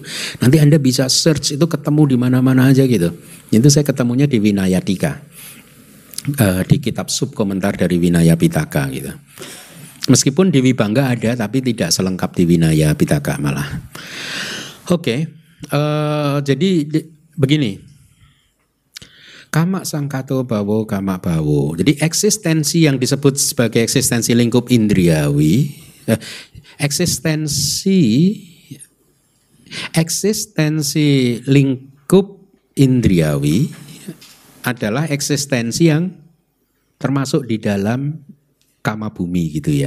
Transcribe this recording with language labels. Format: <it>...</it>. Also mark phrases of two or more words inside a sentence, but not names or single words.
<id>Nanti Anda bisa search itu ketemu di mana-mana aja gitu. Itu saya ketemunya di Vinaya Tika. Di kitab sub komentar dari Vinaya Pitaka gitu. Meskipun di Wibangga ada, tapi tidak selengkap di Vinaya Pitaka malah. Oke, jadi begini.</id> <pi>Kama sangkato bawo, kama bawo.</pi> <id>Jadi eksistensi yang disebut sebagai eksistensi lingkup indriawi, eksistensi lingkup indriawi adalah eksistensi yang termasuk di dalam</id> <pi>kama bumi</pi> <id>gitu ya.</id>